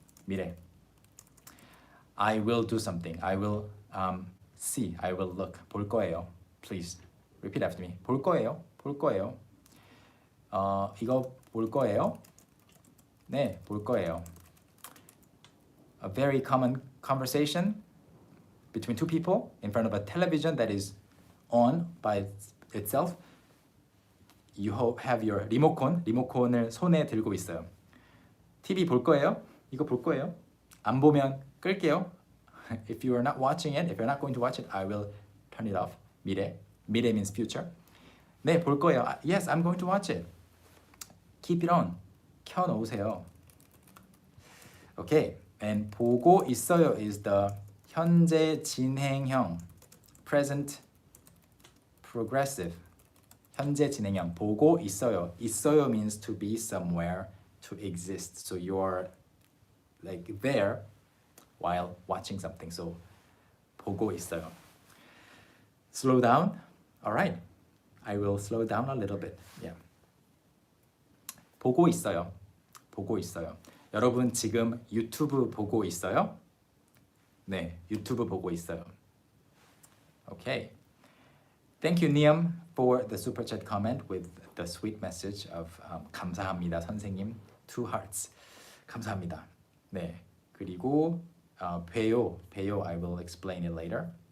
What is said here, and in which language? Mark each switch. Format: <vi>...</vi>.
<en>미래. I will do something. I will see. I will look.</en> <ko>볼 거예요.</ko> <en>Please. Repeat after me. 볼 거예요. 볼 거예요.</en> <ko>이거 볼 거예요. 네, 볼 거예요.</ko> <en>A very common conversation between 2 people in front of a television that is on by itself. You have your</en> <ko>리모컨을 손에 들고 있어요. TV 볼 거예요. 이거 볼 거예요. 안 보면 끌게요.</ko> <en>If you are not watching it, if you're not going to watch it, I will turn it off.</en> <ko>미래. 미래</ko> <en>means future.</en> <ko>네, 볼 거예요.</ko> <en>Yes, I'm going to watch it. Keep it on.</en> <ko>켜놓으세요.</ko> <en>Okay, and</en> <ko>보고 있어요</ko> <en>is the</en> <ko>현재 진행형,</ko> <en>present progressive.</en> <ko>현재 진행형. 보고 있어요. 있어요</ko> <en>means to be somewhere, to exist. So you're like there while watching something. So</en> <ko>보고 있어요.</ko> <en>Slow down. All right. I will slow down a little bit.</en> <ko>Yeah. 보고 있어요. 보고 있어요. 여러분 지금 유튜브 보고 있어요? 네, 유튜브 보고 있어요.</ko> <en>Okay. Thank you, Niam, for the super chat comment with the sweet message of</en> <ko>감사합니다, 선생님.</ko> <en>2 hearts.</en> <ko>감사합니다. 네. 그리고 배요.</ko> <en>I will explain it later.</en>